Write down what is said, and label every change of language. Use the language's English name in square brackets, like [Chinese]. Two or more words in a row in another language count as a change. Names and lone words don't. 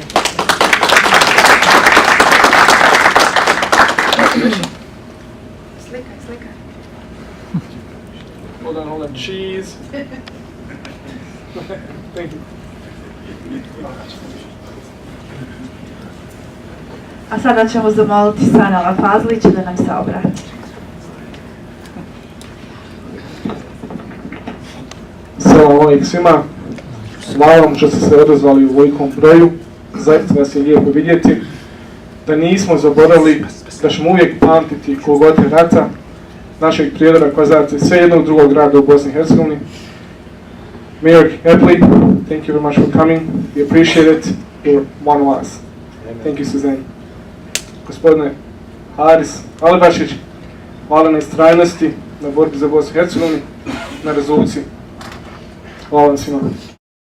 [Bosnian] Slika. [English] Hold on. Cheese. Thank you. [Bosnian] A sada ćemo zamoliti Sanela Fazlića da nam se obrati. [Arabic] سلام عليكم [Bosnian] svima. Hvala vam što ste se odazvali u ovolikom broju. Zaista vas je lijepo vidjeti. Da nismo zaboravili, da ćemo uvijek pamtiti golgote rata, našeg Prijedora, Kozarca i sve jednog drugog grada u Bosni i Hercegovini. [English] Mayor Epley, thank you very much for coming. We appreciate it. You're one of us. Thank you, Suzanne. [Bosnian] Gospodine Haris Alibašić, hvala na istrajnosti, na borbi za Bosnu i Hercegovini, na rezoluciji. Hvala vam svima.